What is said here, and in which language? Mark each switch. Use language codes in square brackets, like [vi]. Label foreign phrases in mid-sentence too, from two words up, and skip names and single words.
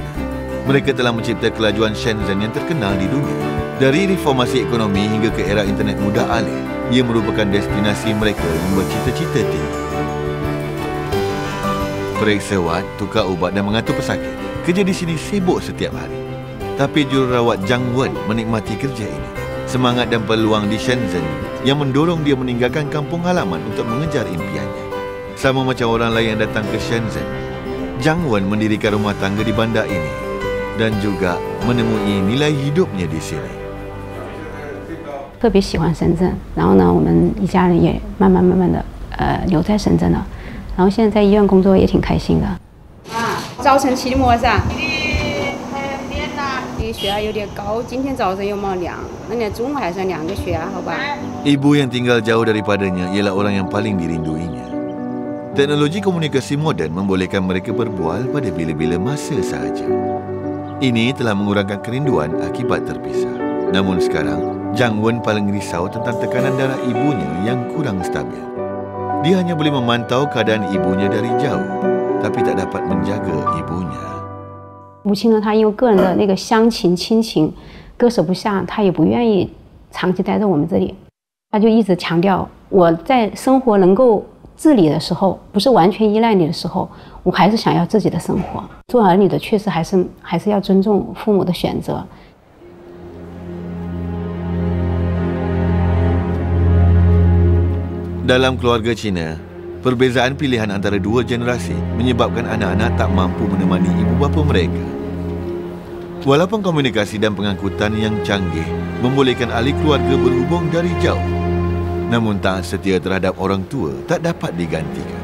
[ms] Mereka telah mencipta kelajuan Shenzhen yang terkenal di dunia. Dari reformasi ekonomi hingga ke era internet mudah alih, ia merupakan destinasi mereka yang bercita-cita tinggi. Periksa wad, tukar ubat dan mengatur pesakit. Kerja di sini sibuk setiap hari. Tapi jururawat Zhang Wen menikmati kerja ini. Semangat dan peluang di Shenzhen yang mendorong dia meninggalkan kampung halaman untuk mengejar impiannya. Sama macam orang lain yang datang ke Shenzhen, Zhang Wen mendirikan rumah tangga di bandar ini dan juga menemui nilai hidupnya di sini. [zh] 特别喜欢深圳，然后呢，我们一家人也慢慢的留在深圳了。然后现在在医院工作也挺开心的。早晨起的么噻？血压有点高，今天早上又没量，那你中午还是量个血压好吧？ [ms] Ibu yang tinggal jauh daripadanya ialah orang yang paling dirinduinya. Teknologi komunikasi moden membolehkan mereka berbual pada bila-bila masa sahaja. Ini telah mengurangkan kerinduan akibat terpisah. Namun sekarang, Zhang Wen paling risau tentang tekanan darah ibunya yang kurang stabil. Dia hanya boleh memantau keadaan ibunya dari jauh, tapi tak dapat menjaga ibunya. [zh] 母亲呢，她因为个人的那个乡情亲情割舍不下，她也不愿意长期待在我们这里。她就一直强调，我在生活能够自理的时候，不是完全依赖你的时候，我还是想要自己的生活。做儿女的确实还是要尊重父母的选择。 [ms] Dalam keluarga Cina, perbezaan pilihan antara dua generasi menyebabkan anak-anak tak mampu menemani ibu bapa mereka. Walaupun komunikasi dan pengangkutan yang canggih membolehkan ahli keluarga berhubung dari jauh, namun taat setia terhadap orang tua tak dapat digantikan.